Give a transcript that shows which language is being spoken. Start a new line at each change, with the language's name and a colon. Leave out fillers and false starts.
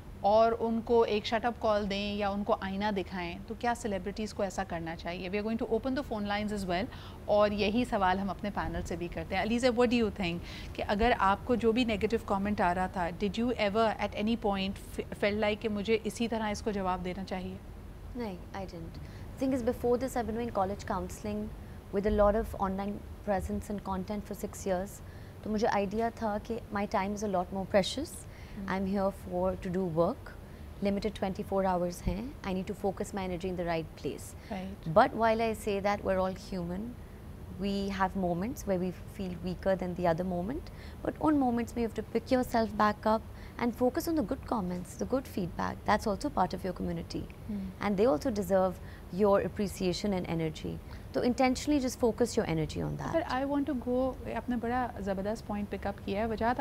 Urdu: اور ان کو ایک شٹ اپ کال دیں یا ان کو آئینہ دکھائیں, تو کیا سیلیبریٹیز کو ایسا کرنا چاہیے؟
English: we are going to open the phone lines as well,
Urdu: اور یہی سوال ہم اپنے پینل سے بھی کرتے ہیں. Alizeh,
English: what do you think
Urdu: کہ اگر آپ کو جو بھی نیگیٹو کامنٹ آ رہا تھا,
English: did you ever at any point feel like
Urdu: کہ مجھے اسی طرح اس کو جواب دینا چاہیے؟
English: No, I didn't. The thing is, before this, I've been doing college counseling with a lot of online presence and content for 6 years. So
Urdu: mujhe idea tha ki
English: my time is a lot more precious. I'm here to do work. Limited 24 hours hain. I need to focus my energy in the right place. Right. But while I say that, we're all human. We have moments where we feel weaker than the other moment. But on moments, you have to pick yourself back up and focus on the good comments, the good feedback. That's also part of your community. And they also deserve your appreciation and energy. So intentionally just focus your energy on that. But I want to go,
Urdu: آپ نے بڑا زبردست point پک اپ کیا ہے وجاہت.